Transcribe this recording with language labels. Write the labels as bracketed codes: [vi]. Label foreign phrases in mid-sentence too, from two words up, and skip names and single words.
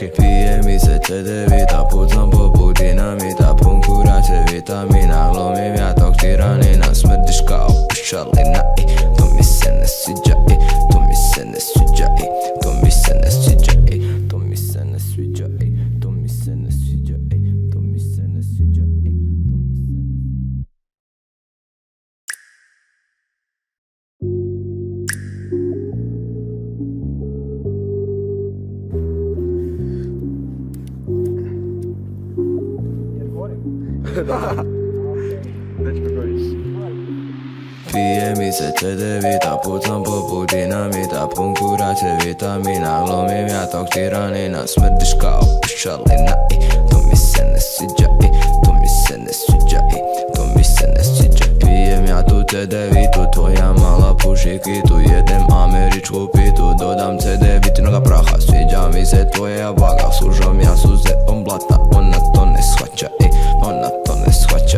[hr] Pije mi se CD-vita, pucam po dinamita, pun kurace vitamina, glumim ja tog tiranina, smrdiš kao pušalina, to mi se ne sviđa, to mi se ne sviđa, to mi se ne sviđa, to mi se ne sviđa. To mi se ne sviđa, to mi se ne sviđa, to mi se ne... [ru] Да. Дайте поговорить. [hr] Pije mi se cedevita, pucam po dinamita, pun kurace vitamina, glumim ja tog tiranina, smrdiš kao pušalina, to mi se ne sviđa, to mi se ne sviđa, to mi se ne sviđa. Pijem ja tu cedevitu, tvoja mala puši kitu, jedem američku pitu, dodam cedevitinoga praha, sviđa mi se tvoja vaga, služam ja suze blata, ona to ne shvaća, ona to ne shvaća.